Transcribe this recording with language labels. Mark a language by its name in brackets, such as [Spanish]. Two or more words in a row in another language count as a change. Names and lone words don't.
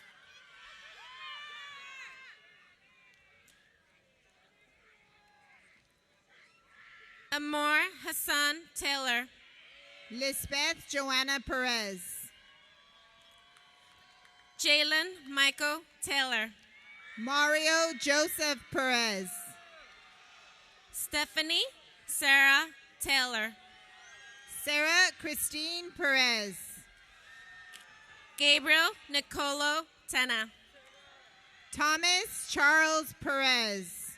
[English] Amor Hassan Taylor. Lisbeth Joanna Perez. Jalen Michael Taylor. Mario Joseph Perez. Stephanie Sarah Taylor. Sarah Christine Perez. Gabriel Nicolo Tena. Thomas Charles Perez.